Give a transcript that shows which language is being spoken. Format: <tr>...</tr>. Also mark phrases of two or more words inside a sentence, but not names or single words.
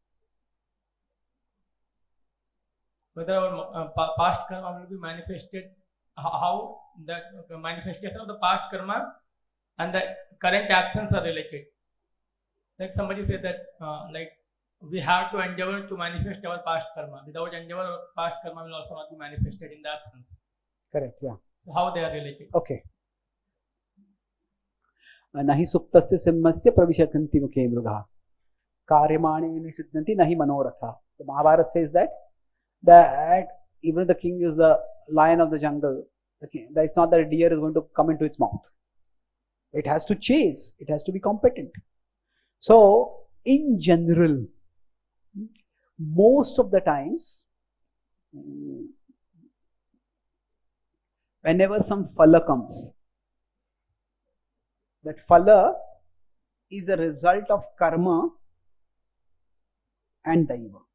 <en>Whether our past karma will be manifested, how the manifestation of the past karma and the current actions are related. Like somebody said that, like we have to endeavor to manifest our past karma. Without endeavor, our past karma will also not be manifested in that sense. Correct, yeah. So how they are related? Okay.</en> <sa>nahi suptasya simhasya pravishakanti mukhe mruga karyamane nishiddhanti nahi manoratha.</sa> <en>The Mahabharata says that even the king is the lion of the jungle, it's not that a deer is going to come into its mouth. It has to chase, it has to be competent. So, in general, most of the times, whenever some phala comes, that phala is a result of karma and daiva.</en>